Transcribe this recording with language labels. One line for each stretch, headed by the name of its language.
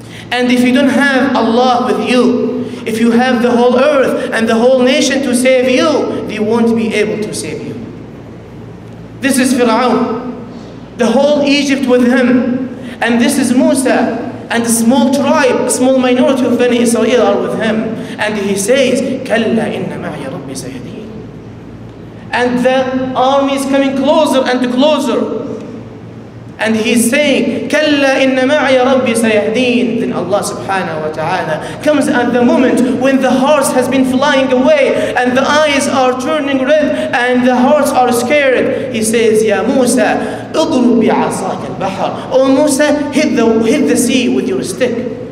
English: And if you don't have Allah with you, if you have the whole earth and the whole nation to save you, they won't be able to save you. This is Fir'aun, the whole Egypt with him. And this is Musa, and a small tribe, a small minority of Bani Israel are with him. And he says,
Arabic: كَلَّا إِنَّ مَعْيَ رَبِّي سَيَهْدِينِ.
English: And the army is coming closer and closer. And he's saying,
Arabic: كَلَّا إِنَّ مَعْيَ رَبِّي سَيَهْدِينِ.
English: Then Allah subhanahu wa ta'ala comes at the moment when the hearts has been flying away and the eyes are turning red and the hearts are scared. He says, Ya Musa,
Arabic: اضرب بعصاك البحر.
English: Oh Musa, hit the sea with your stick.